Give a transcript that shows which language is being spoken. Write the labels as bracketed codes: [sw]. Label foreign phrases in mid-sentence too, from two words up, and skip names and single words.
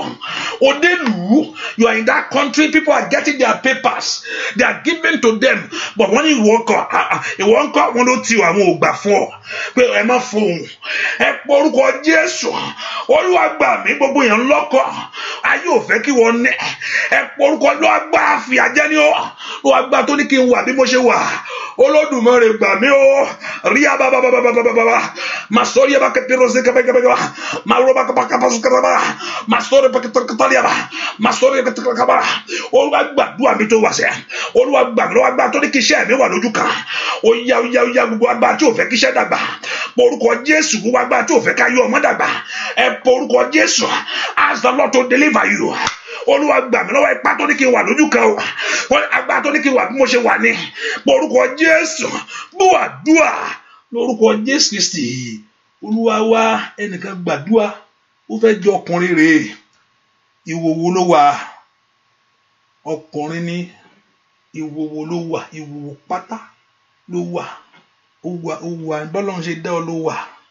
[yo] Òde lù ú [en] you are in that country people are getting their papers they are given to them but [yo] wọ́n ní ìwọ ńkọ́ wọn ló ti àwọn ògbà fún ọ pé ẹ má fohùn ẹ porúkọ Jésù Olúwa gbà mí gbogbo èèyàn lọ́kọ̀ ayé ò fẹ́ kí wọ́n ní ẹ porúkọ ló agbára fìyà jẹ ní ọ ló agbára tó ní kí n wà bí mo ṣe wà Olódùmarè gbà mí o rí ababababababa masori abakepirose kabagaba maroba kabakapasukaba masori bakataliaba masori bakataliaba Olúwa gbàdúrà mi tó wá ṣẹ Olúwa gbà mí ló agbára tó ní kí iṣẹ́ mi wà lójú kan ó yá gbogbo agbára tí ò fẹ́ kí iṣẹ́ dàgbà porúkọ Jésù gbogbo agbára tí ò fẹ́ ká yọ ọmọ dàgbà ẹ porúkọ Jésù [en] ask the Lord to deliver you. [yo] Olúwa gbà mí lọ́wọ́ ipá tó ní kí n wà lójú kan o agbára tó ní kí n wà bí mo ṣe wà ní porúkọ Jésù gbọ́ àdúrà lórúkọ Jésù Kristi Olúwa wá ẹnìkan gbàdúrà ó fẹ́ jọ ọkùnrin rèé ìwòwò ló wà ọkùnrin ní ìwòwò ló wà ìwòwò pátá ló wà ó wà bọ́lọ́run ṣe dá ọ ló wà